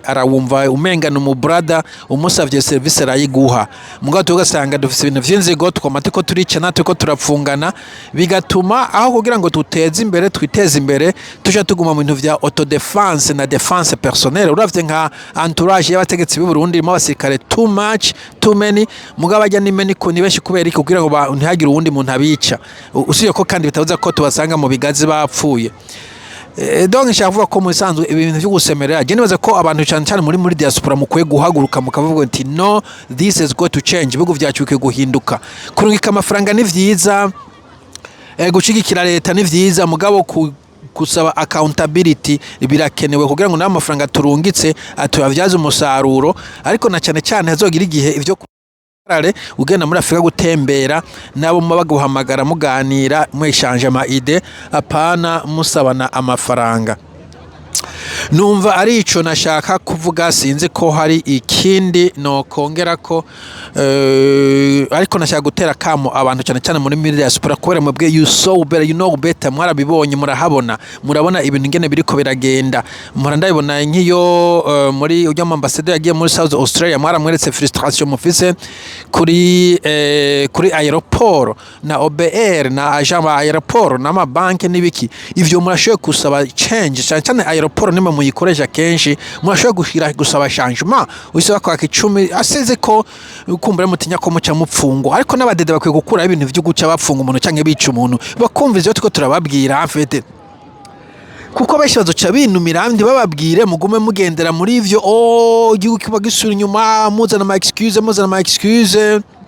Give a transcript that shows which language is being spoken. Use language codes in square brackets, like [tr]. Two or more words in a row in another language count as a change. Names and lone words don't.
[rn] arawumva umengana mu brother umusavye service arayiguha mugabo tugasanga dufise ibintu vy'inzigo twamate ko turicana tuko turapfungana bigatuma aho kugira ngo tuteze imbere twiteze imbere tuja tuguma mu bintu vya [fr] auto defense [rn] na [fr] defense personnelle [rn] uravye nka entourage y'abategetsi b'u Burundi mu basirikare [en] too much too many [rn] mugabo ajya nimeni ko nibeshi kubera iki kugira ngo ntihagire uwundi muntu abica usiye ko kandi bitavuze ko tubasanga mu bigazi bapfuye donc nshaka ko mu isanzwe ibintu byo gusemerera je nibaza ko abantu cyane muri diaspora mukwiye guhaguruka mukavuga ati [en] no this is going to change [rn] bigo vyacu bikwiye guhinduka kurungika amafaranga ni vyiza gushigikira leta ni vyiza mugabo kusaba accountability birakenewe kugira ngo n'amafaranga turungitse atuyavyaze umusaruro ariko na cyane hazogira igihe ivyo ugenda muri Afrika gutembera nabo baguhamagara muganira mweshanje ama ide apana musabana amafaranga numva ari ico nashaka kuvuga sinzi ko hari ikindi no kongera ko ariko nashaka gutera kamo abantu cyane muri diaspora kubera mwebwe [en] you know better [rn] mwarabibonye murabona ibintu ngene biriko biragenda ndabibona nk'iyo muri ujya mu ambassadeur yagiye muri South Australia mwaramweretse frustration mufise kuri aeroport na OBR na agent ba aeroport na mabanke nibiki ivyo murashoye kusaba change cyane aeroport nima muyikoresha kenshi murashoye gusaba changement usaba kwa 10 aseze ko kumbura mutinya ko muca mupfungo ariko n'abadede bakwiye gukura ibintu byo guca bapfunga umuntu canke bica umuntu bakumva ivyo tuko turababwira afete kuko benshi bazoca binumira abandi bababwire mugume mugendera muri ivyo igihugu kiba gisura inyuma muzana ama excuse